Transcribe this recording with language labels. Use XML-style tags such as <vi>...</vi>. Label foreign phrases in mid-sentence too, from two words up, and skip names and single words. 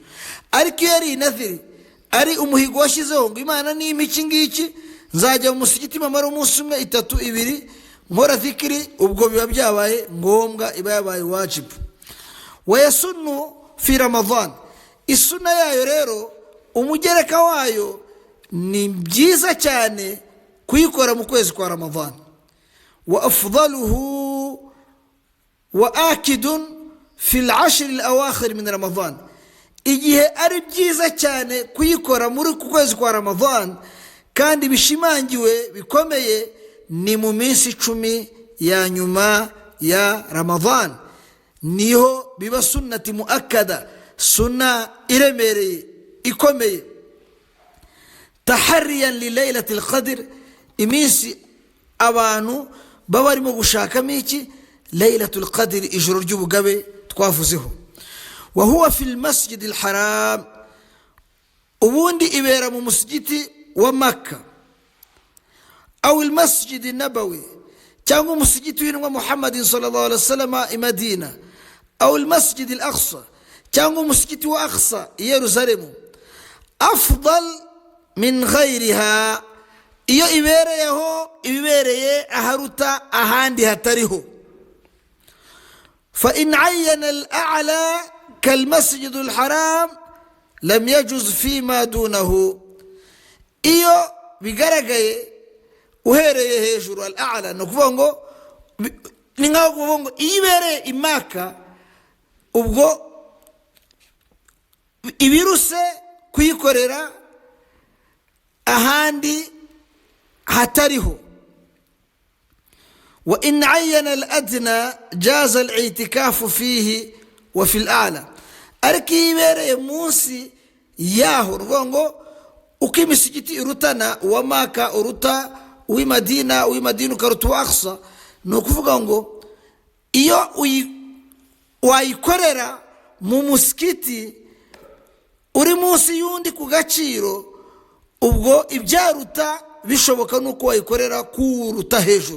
<rw>Ariko iyo ari nadhiri, ari umuhigo washyizeho ngo Imana ni iki ngiki, nzajya mu musigiti mamara umunsi umwe 3 2 nkora zikiri, ubwo biba byabaye ngombwa, iba yabaye wajibu.</rw> <ar>ويسن في رمضان,</ar> <rw>isuna yayo rero umugereka wayo ni byiza cyane kuyikora mu kwezi kwa Ramadan.</rw> <ar>وأفضله وآكده في العشر الأواخر من رمضان,</ar> <rw>igihe ari byiza cyane kuyikora muri kwezi kwa Ramadan kandi bishimangiwe bikomeye ni mu minsi 10 ya nyuma ya Ramadan, niho biba</rw> <ar>سنة مؤكدة,</ar> <rw>sunna iremereye ikomeye.</rw> <ar>تحريا لليلة القدر,</ar> <rw>iminsi abantu baba barimo gushakamo iki,</rw> <ar>ليلة القدر,</ar> <rw>ijoro ry'ubugabe twavuzeho.</rw> <ar>وهو في المسجد الحرام,</ar> <rw>ubundi ibera mu musigiti wa Makka,</rw> <ar>أو المسجد النبوي,</ar> <rw>cyangwa umusigiti w'intumwa Muhammadin</rw> <ar>صلى الله عليه وسلم</ar> <rw>i Madina,</rw> <ar>أو المسجد الأقصى,</ar> <rw>cyangwa umusigiti wa Aqsa i Yerusalemu.</rw> <ar>أفضل من غيرها,</ar> <rw>iyo ibereyeho ibibereye aharuta ahandi hatariho.</rw> <ar>فإن عين الأعلى كالمسجد الحرام لم يجز فيما دونه,</ar> <rw>iyo bigaragaye uhereye hejuru al-a'la, no kuvuga ngo ni nkaho kuvuga ngo ibereye imaka, ubwo ibiruse kuyikorera ahandi hatariho.</rw> <ar>وإن عين الأدنى جاز الاعتكاف فيه وفي الأعلى,</ar> <rw>ariko ibereye munsi yaho. Ruvuga ngo uko imisigiti irutana, uwa Maka uruta uw'i Madina, uw'i Madina ukaruta uwa Aqsa, ni ukuvuga ngo iyo wayikorera mu musigiti uri munsi y'undi ku gaciro, ubwo ibyaruta bishoboka nuko wayikorera kuruta hejuru.</rw>